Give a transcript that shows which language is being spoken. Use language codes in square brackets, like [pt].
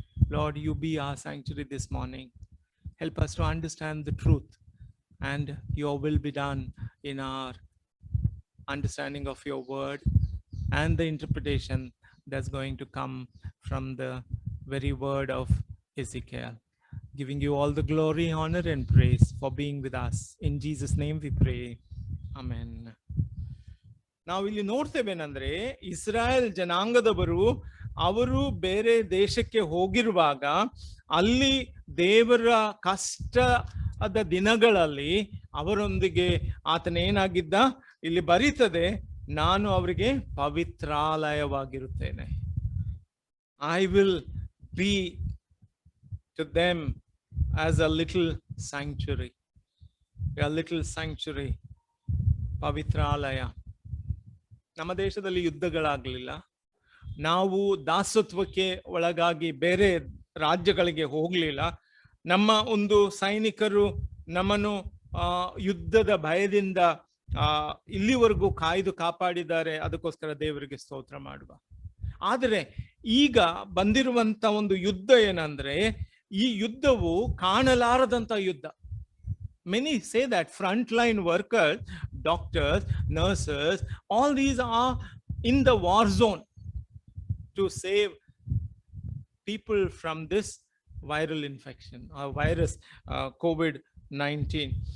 [en] Lord, you be our sanctuary this morning. Help us to understand the truth, and your will be done in our understanding of your word and the interpretation that's going to come from the very word of Ezekiel. Giving you all the glory, honor, and praise for being with us. In Jesus' name we pray. Amen. [kn] ನಾವು ಇಲ್ಲಿ ನೋಡ್ತೇವೇನಂದ್ರೆ, ಇಸ್ರಾಯೇಲ್ ಜನಾಂಗದವರು ಅವರು ಬೇರೆ ದೇಶಕ್ಕೆ ಹೋಗಿರುವಾಗ ಅಲ್ಲಿ ದೇವರ ಕಷ್ಟದ ದಿನಗಳಲ್ಲಿ ಅವರೊಂದಿಗೆ ಆತನೇನಾಗಿದ್ದ? ಇಲ್ಲಿ ಬರೀತದೆ, ನಾನು ಅವರಿಗೆ ಪವಿತ್ರಾಲಯವಾಗಿರುತ್ತೇನೆ. [en] I will be to them as a little sanctuary. A little sanctuary. [kn] ಪವಿತ್ರಾಲಯ. ನಮ್ಮ ದೇಶದಲ್ಲಿ ಯುದ್ಧಗಳಾಗಲಿಲ್ಲ, ನಾವು ದಾಸತ್ವಕ್ಕೆ ಒಳಗಾಗಿ ಬೇರೆ ರಾಜ್ಯಗಳಿಗೆ ಹೋಗಲಿಲ್ಲ, ನಮ್ಮ ಒಂದು ಸೈನಿಕರು ನಮ್ಮನ್ನು ಯುದ್ಧದ ಭಯದಿಂದ ಇಲ್ಲಿವರೆಗೂ ಕಾಯ್ದು ಕಾಪಾಡಿದ್ದಾರೆ, ಅದಕ್ಕೋಸ್ಕರ ದೇವರಿಗೆ ಸ್ತೋತ್ರ ಮಾಡುವ. ಆದರೆ ಈಗ ಬಂದಿರುವಂತ ಒಂದು ಯುದ್ಧ ಏನಂದ್ರೆ, ಈ ಯುದ್ಧವು ಕಾಣಲಾರದಂತ ಯುದ್ಧ. [en] Many say that frontline workers, doctors, nurses, all these are in the war zone to save people from this viral infection or virus, COVID-19.